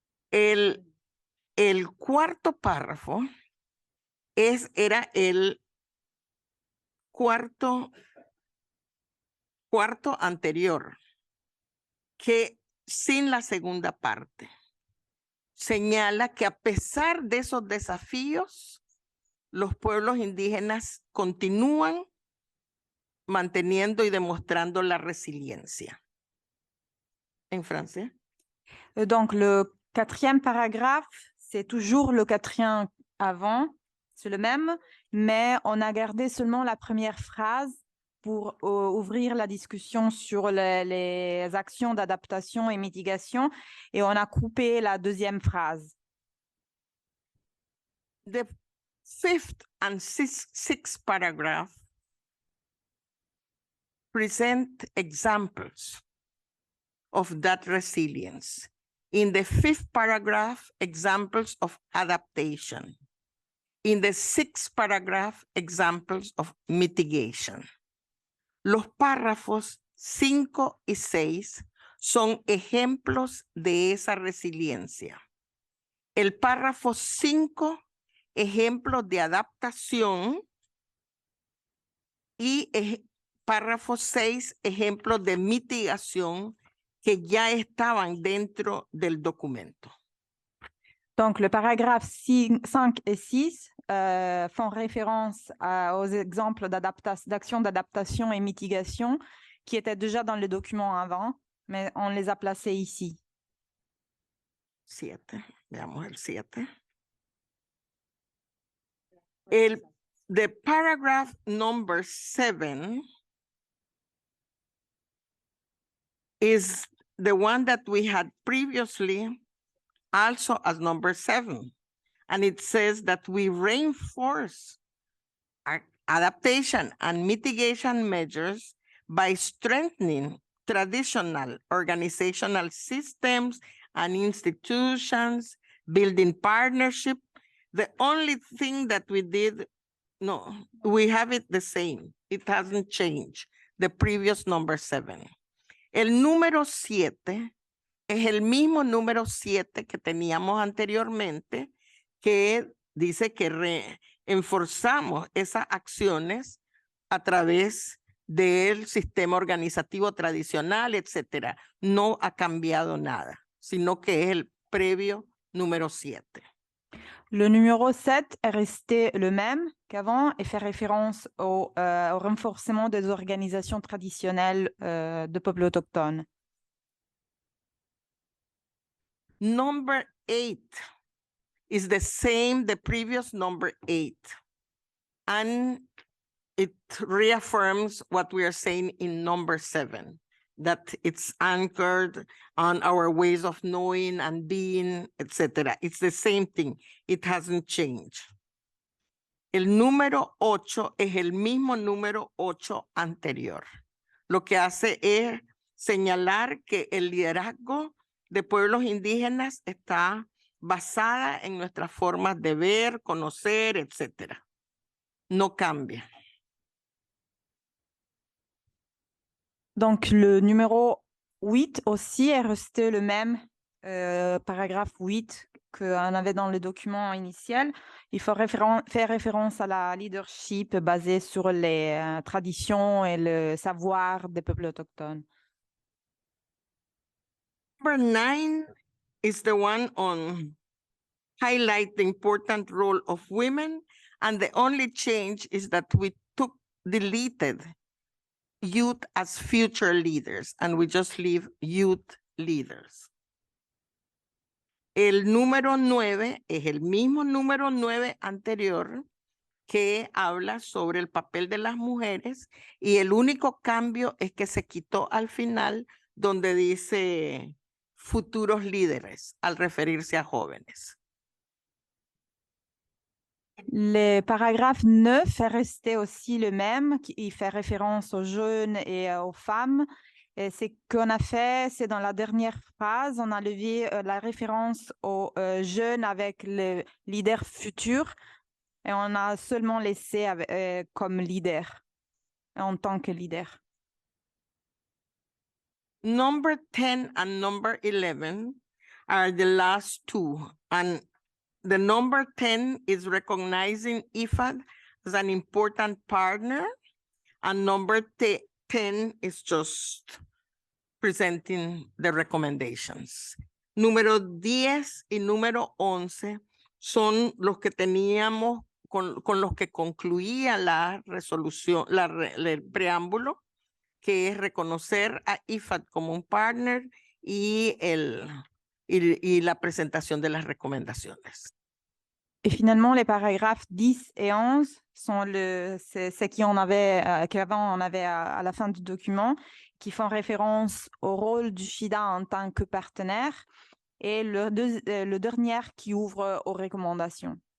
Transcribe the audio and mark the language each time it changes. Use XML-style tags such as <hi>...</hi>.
<es>El cuarto párrafo era el cuarto anterior, que sin la segunda parte señala que a pesar de esos desafíos, los pueblos indígenas continúan manteniendo y demostrando la resiliencia. En francés.</es> <fr>Donc, le quatrième paragraphe, c'est toujours le quatrième avant, c'est le même, mais on a gardé seulement la première phrase pour ouvrir la discussion sur les actions d'adaptation et mitigation, et on a coupé la deuxième phrase.</fr> <en>The fifth and sixth paragraph present examples of that resilience. In the fifth paragraph, examples of adaptation. In the sixth paragraph, examples of mitigation.</en> <es>Los párrafos 5 y 6 son ejemplos de esa resiliencia. El párrafo 5, ejemplos de adaptación, y párrafo 6, ejemplos de mitigación que ya estaban dentro del documento.</es> <fr>Donc, le paragraphe 5 et 6 font référence aux exemples d'action d'adaptation et mitigation qui étaient déjà dans le document avant, mais on les a placés ici.</fr> <es>7, veamos el 7.</es> <en>The paragraph number 7 is the one that we had previously also as number 7. And it says that we reinforce adaptation and mitigation measures by strengthening traditional organizational systems and institutions, building partnership. The only thing that we did, no, we have it the same. It hasn't changed. The previous number 7.</en> <es>El número 7 es el mismo número 7 que teníamos anteriormente, que dice que enforzamos esas acciones a través del sistema organizativo tradicional, etcétera. No ha cambiado nada, sino que es el previo número 7.</es> <fr>Le numéro 7 est resté le même qu'avant et fait référence au renforcement des organisations traditionnelles de peuples autochtones.</fr> <en>Number 8 is the same, the previous number 8. And it reaffirms what we are saying in number 7, that it's anchored on our ways of knowing and being, etc. It's the same thing. It hasn't changed.</en> <es>El número 8 es el mismo número 8 anterior. Lo que hace es señalar que el liderazgo de pueblos indígenas está basada en nuestras formas de ver, conocer, etc. No cambia.</es> <fr>Donc, le numéro 8 aussi est resté le même, paragraphe 8 qu'on avait dans le document initial. Il faut faire référence à la leadership basée sur les traditions et le savoir des peuples autochtones.</fr> <en>Number 9 is the one on highlight the important role of women, and the only change is that we deleted youth as future leaders, and we just leave youth leaders.</en> <es>El número 9 es el mismo número 9 anterior que habla sobre el papel de las mujeres, y el único cambio es que se quitó al final donde dice futuros líderes al referirse a jóvenes.</es> <fr>Le paragraphe 9 est resté aussi le même, il fait référence aux jeunes et aux femmes. Et ce qu'on a fait, c'est dans la dernière phrase, on a levé la référence aux jeunes avec le leader futur et on a seulement laissé comme leader, en tant que leader.</fr> <en>Number 10 and number 11 are the last two, and the number 10 is recognizing IFAD as an important partner, and number 10 is just presenting the recommendations.</en> <es>Número 10 y número 11 son los que teníamos con los que concluía la resolución, el preámbulo, que es reconocer a IFAD como un partner y la presentación de las recomendaciones.</es> <fr>Et finalement, les paragraphes 10 et 11 sont ce qu'avant on avait à la fin du document, qui font référence au rôle du FIDA en tant que partenaire, et le dernier qui ouvre aux recommandations.</fr>